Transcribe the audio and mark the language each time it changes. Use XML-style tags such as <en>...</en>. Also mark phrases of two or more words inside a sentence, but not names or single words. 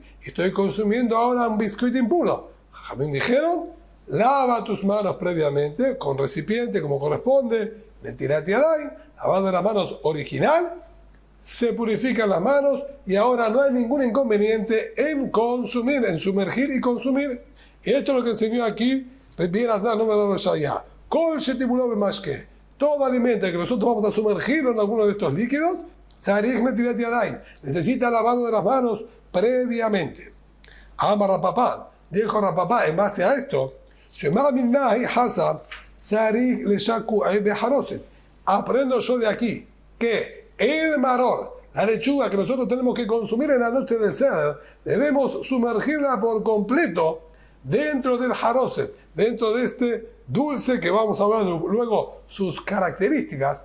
<es>Estoy consumiendo ahora un biscuit impuro. Jajamín dijeron, lava tus manos previamente con recipiente como corresponde,</es> <he>נטילת ידיים,</he> <es>lavado las manos original, se purifican las manos y ahora no hay ningún inconveniente en consumir, en sumergir y consumir. Y esto es lo que enseñó aquí Rabbi Elazar número 2 allá.</es> <he>כל שטיבולו במשקה.</he> <es>Todo alimento que nosotros vamos a sumergirlo en alguno de estos líquidos,</es> <he>צריך נטילת ידיים,</he> <es>necesita lavado de las manos previamente.</es> <arc>אמר רב פפא,</arc> <es>dijo Rapapá, en base a esto,</es> <arc>שמע מינה האי חסא צריך לשקועי בחרוסת.</arc> <es>Aprendo yo de aquí que el maror, la lechuga que nosotros tenemos que consumir en la noche de Seder, debemos sumergirla por completo dentro del haroset, dentro de este dulce que vamos a ver luego sus características.</es>